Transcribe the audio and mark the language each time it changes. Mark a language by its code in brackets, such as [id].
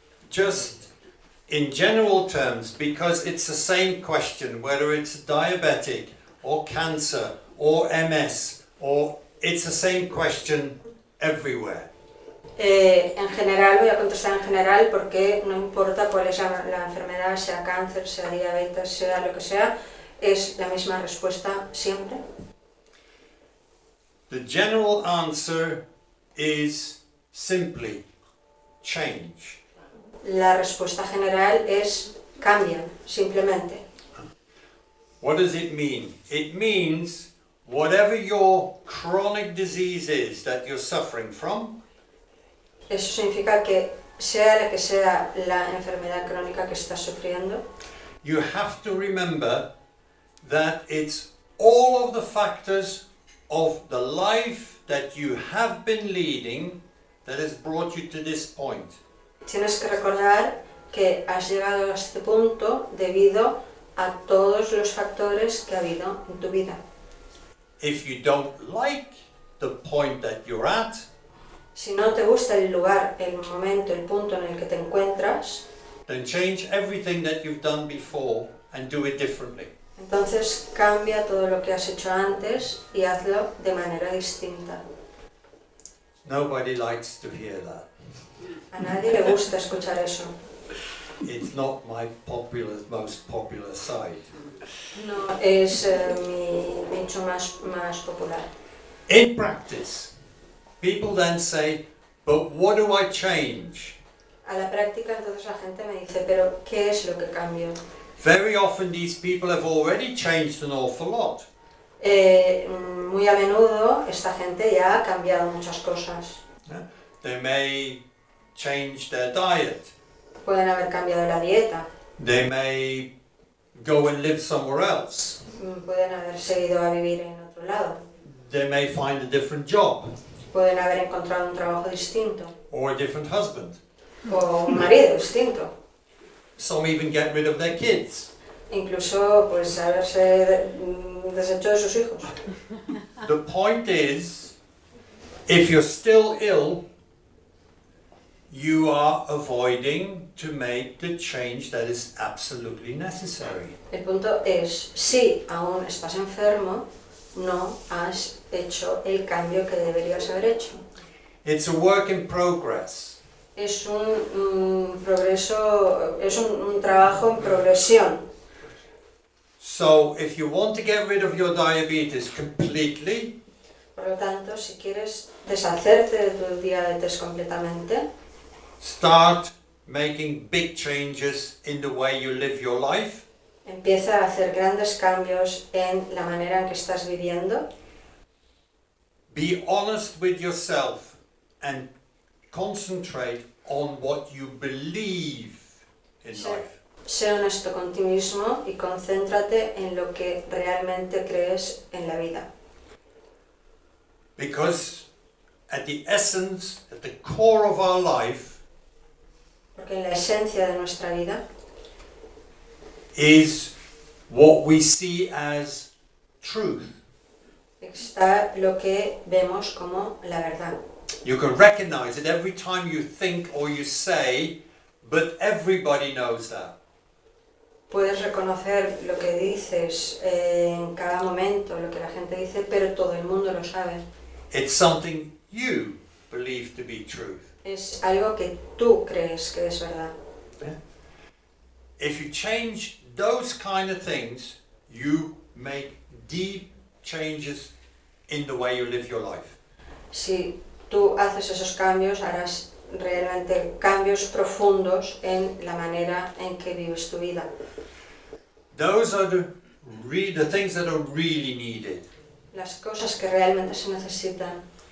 [en] Just in general terms, because it's the same question, whether it's diabetic or cancer or MS, or it's the same question everywhere. [es] En general, voy a contestar en general porque no importa cuál es la enfermedad, sea cáncer, sea diabetes, sea lo que sea, es la misma respuesta siempre. [en] The general answer is simply change. [es] La respuesta general es cambia, simplemente. [en] What does it mean? It means whatever your chronic disease is that you're suffering from, [es] Eso significa que sea la enfermedad crónica que estás sufriendo, [en] you have to remember that it's all of the factors of the life that you have been leading that has brought you to this point. [es] tienes que recordar que has llegado a este punto debido a todos los factores que ha habido en tu vida. [en] If you don't like the point that you're at, [es] Si no te gusta el lugar, el momento, el punto en el que te encuentras, [en] then change everything that you've done before and do it differently. [es] entonces cambia todo lo que has hecho antes y hazlo de manera distinta. [en] Nobody likes to hear that. [es] A nadie le gusta escuchar eso. [en] It's not my most popular side. [es] No es mi nicho más popular. [en] In practice, people then say, but what do I change? [es] A la práctica, entonces la gente me dice, pero ¿qué es lo que cambio? [en] Very often these people have already changed an awful lot. [es] Muy a menudo esta gente ya ha cambiado muchas cosas. [en] They may change their diet. [es] Pueden haber cambiado la dieta, [en] They may go and live somewhere else. [es] pueden haberse ido a vivir en otro lado, [en] They may find a different job [es] pueden haber encontrado un trabajo distinto [en] or a different husband. [es] o un marido distinto. [en] Some even get rid of their kids. [es] Incluso pues haberse deshecho de sus hijos. [en] The point is, if you're still ill, you are avoiding to make the change that is absolutely necessary. [es] El punto es, si aún estás enfermo, no has hecho el cambio que deberías haber hecho. [en] It's a work in progress. [es] Es un progreso, es un trabajo en progresión. [en] So if you want to get rid of your diabetes completely, [es] Por lo tanto, si quieres deshacerte de tu diabetes completamente, [en] start making big changes in the way you live your life. [es] empieza a hacer grandes cambios en la manera en que estás viviendo. [en] Be honest with yourself and concentrate on what you believe in [es] Sí. [en] life. [es] Sé honesto con ti mismo y concéntrate en lo que realmente crees en la vida. [en] Because at the essence, at the core of our life, [es] Porque en la esencia de nuestra vida [en] is what we see as truth. [es] está lo que vemos como la verdad. [en] You can recognize it every time you think or you say, but everybody knows that. [es] Puedes reconocer lo que dices en cada momento, lo que la gente dice, pero todo el mundo lo sabe. [en] It's something you believe to be truth. [es] Es algo que tú crees que es verdad. [en] If you change those kind of things, you make deep changes in the way you live your life. [es] Si tú haces esos cambios, harás realmente cambios profundos en la manera en que vives tu vida. [en] Those are the things that are really needed. [es] Las cosas que realmente se necesitan.